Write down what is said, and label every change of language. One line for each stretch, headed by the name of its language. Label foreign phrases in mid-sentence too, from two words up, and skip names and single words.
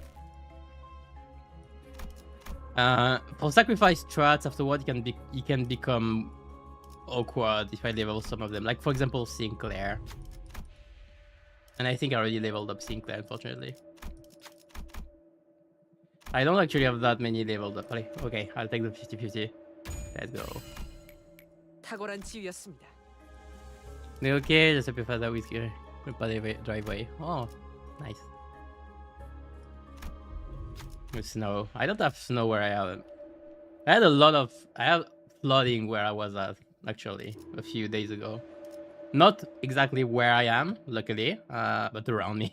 English: For sacrifice strats, afterward it can become awkward if I level some of them. Like for example, Sinclair. And I think I already leveled up Sinclair, unfortunately. I don't actually have that many leveled up. Okay, I'll take the 50-50. Let's go.
Korean: 탁월한 지휘였습니다.
French: Okay, je sais plus faire ça whisky. Pas des
English: driveway. Oh, nice. With snow. I don't have snow where I am. I have flooding where I was at, actually, a few days ago. Not exactly where I am, luckily, but around me.